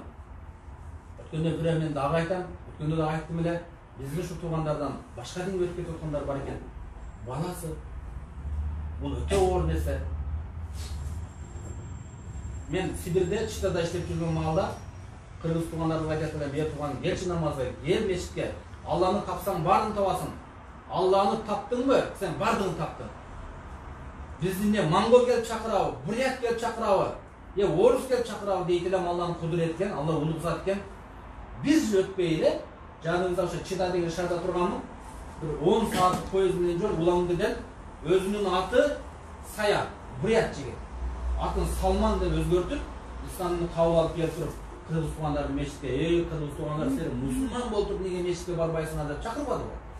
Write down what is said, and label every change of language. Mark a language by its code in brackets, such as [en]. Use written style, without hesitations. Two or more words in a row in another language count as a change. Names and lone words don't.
[ky] Өткөндө бир мен дагы айтам, өткөндө да айттым эле, бизге ушу туугандардан башка динге өтүп кетип аткандар бар экен. Баласы бул өтө оор нерсе. Мен Сибирде Читада иштеп жүргөн маалда кыргыз туугандарга айтат элем: "Е тууган, келчи намазга, кел мешитке. Алланы тапсаң баарын табасың. Алланы таптыңбы, сен бардығын таптың. Бізді не монгол келіп чакырабы, бурят келіп чакырабы, орус келіп чакырабы дейт элем, Алланын кудуреткен, Алла улук зат экен. Биз өтпөй эле, жаныбызда ошо Чита деген шаарда турганмын. Бир 10 сааттык поезд менен жол Улан-Удэден өзүнүн аты Сая, бурят жигит. Атын Салман деп өзгөртүп, исламды кабыл алып келип туруп, кыргыз туугандарды мешитке, кыргыз туугандар, сен мусулман болуп туруп неге мешитке барбайсыңар деп чакырбадыбы?